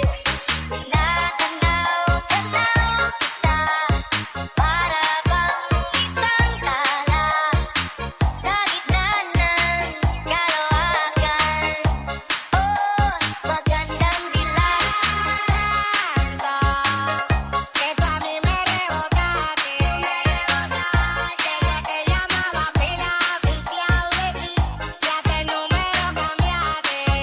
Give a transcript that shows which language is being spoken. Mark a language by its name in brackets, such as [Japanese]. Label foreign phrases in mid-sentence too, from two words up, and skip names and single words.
[Filipino] Naganaw kita, para bang isang tala sa gitna ng kalawakan. Oh, magandang dilag. [Spanish] Esto a mí me rebota, desde que llamaba pila oficial de ti, ya te el número cambiaste.